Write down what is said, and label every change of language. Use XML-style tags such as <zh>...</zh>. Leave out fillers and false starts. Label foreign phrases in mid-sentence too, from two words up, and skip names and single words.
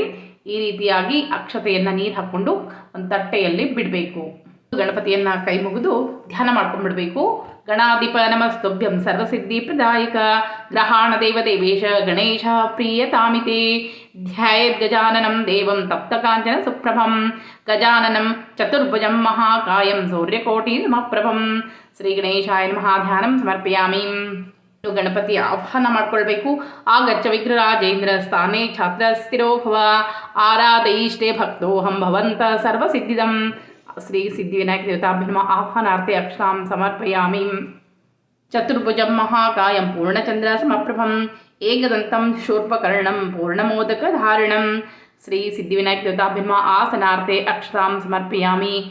<kn>ಈ ರೀತಿಯಾಗಿ ಅಕ್ಷತೆಯನ್ನು ನೀರು ಹಾಕ್ಕೊಂಡು ಒಂದು ತಟ್ಟೆಯಲ್ಲಿ ಬಿಡಬೇಕು. ಗಣಪತಿಯನ್ನು ಕೈ ಮುಗಿದು ಧ್ಯಾನ ಮಾಡ್ಕೊಂಡ್ಬಿಡ್ಬೇಕು.</kn> <sa>ಗಣಾಧಿಪ ನಮಸ್ತುಭ್ಯಂ ಸರ್ವಸಿದ್ಧಿ ಪ್ರದಾಯಕ ಗ್ರಹಾಣ ದೇವ ದೇವೇಶ ಗಣೇಶ ಪ್ರಿಯತಾಮಿತೆ ಧ್ಯಾಯೇದ್ ಗಜಾನನಂ ದೇವಂ ತಪ್ತ ಕಾಂಚನ ಸುಪ್ರಭಂ ಗಜಾನನಂ ಚತುರ್ಭುಜಂ ಮಹಾಕಾಯಂ ಸೂರ್ಯಕೋಟಿ ಸಮಪ್ರಭಂ ಶ್ರೀ ಗಣೇಶಾಯ ನಮಃ ಧ್ಯಾನಂ ಸಮರ್ಪಯಾಮಿ.</sa> <kn>ಗಣಪತಿ ಆಹ್ವಾನ ಮಾಡ್ಕೊಳ್ಬೇಕು.</kn> <sa>ಆಗಚ್ಚ ವಿಗ್ರಹರಾಜೇಂದ್ರ ಸ್ಥಾನೇ ಛಾತ್ರ ಸ್ಥಿರೋ ಭವ ಆರಾಧಯಿಷ್ಟೇ ಭಕ್ತೋಹಂ ಭವಂತ ಸರ್ವಸಿದ್ಧಿದಂ ಶ್ರೀ ಸಿದ್ಧಿವಿನಾಯಕ ದೇವತಾಭ್ಯಮ ಆಹ್ವಾನಾರ್ಥೆ ಅಕ್ಷತಾಂ ಸಮರ್ಪಯಾಮಿ. ಚತುರ್ಭುಜಂ ಮಹಾಕಾಯಂ ಪೂರ್ಣಚಂದ್ರ ಸಮಪ್ರಭಂ ಏಕದಂತಂ ಶೂರ್ಪಕರ್ಣಂ ಪೂರ್ಣಮೋದಕ ಧಾರಣಂ ಶ್ರೀ ಸಿದ್ಧಿವಿನಾಯಕ ದೇವತಾಭ್ಯಮ ಆಸನಾರ್ಥೆ ಅಕ್ಷತಾಂ ಸಮರ್ಪಯಾಮಿ.</sa>